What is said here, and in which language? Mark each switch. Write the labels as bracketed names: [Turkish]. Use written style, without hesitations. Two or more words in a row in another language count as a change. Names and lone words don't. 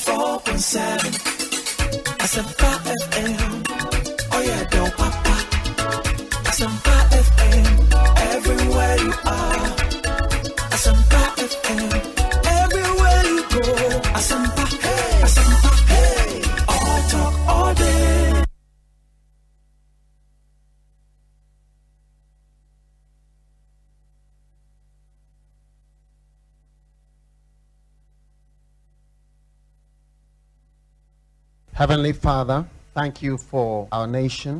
[English] 94.7 Asempa FM. Oh yeah, don't papa. Asempa FM. Everywhere you are. Asempa FM. Everywhere you go. Asempa, hey. Asempa, hey. All talk, all day. Heavenly Father, thank you for our nation.